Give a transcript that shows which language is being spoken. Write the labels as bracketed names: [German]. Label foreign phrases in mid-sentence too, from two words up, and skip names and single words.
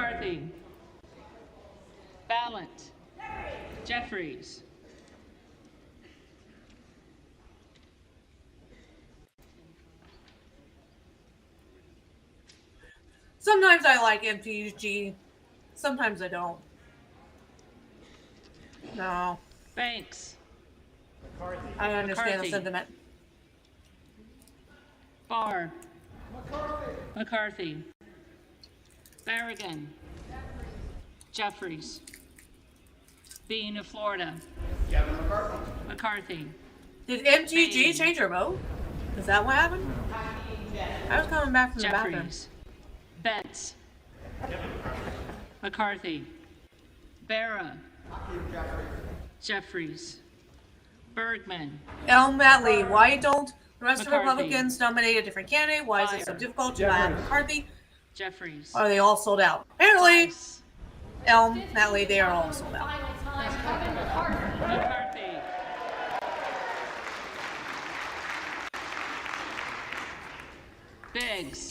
[English] McCarthy. Ballant. Jeffries. Sometimes I like MTG, sometimes I don't. No. Banks. I understand McCarthy. the sentiment. Barr. McCarthy. Barragan. Jeffries. Bean of Florida. McCarthy. Did MTG Bain. change her vote? Is that what happened? I was coming back from the bathroom. Jeffries. Betts. McCarthy. Barra. Jeffries. Bergman. Matley, why don't the rest of the McCarthy. Republicans nominate a different candidate? Why is it so Fire. difficult to add McCarthy? Jeffries. Are they all sold out? Apparently, Rice. Matley, they are all sold out. Final time, Kevin McCarthy. McCarthy. Biggs.